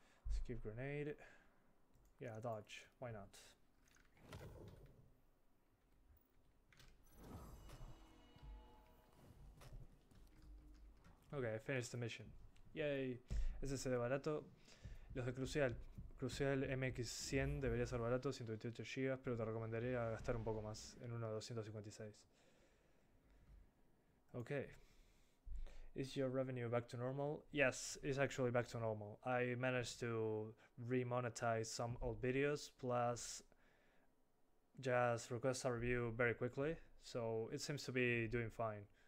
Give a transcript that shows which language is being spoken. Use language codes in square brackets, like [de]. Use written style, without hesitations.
[en] Skip grenade. Yeah, dodge. Why not? Okay, I finished the mission. [es] Yay. SSD barato. Los de Crucial. Crucial MX100 debería ser barato, 128 GB, pero te recomendaría gastar un poco más en uno de 256. [en] Okay. Is your revenue back to normal? Yes, it's actually back to normal. I managed to remonetize some old videos, plus just request a review very quickly, so it seems to be doing fine.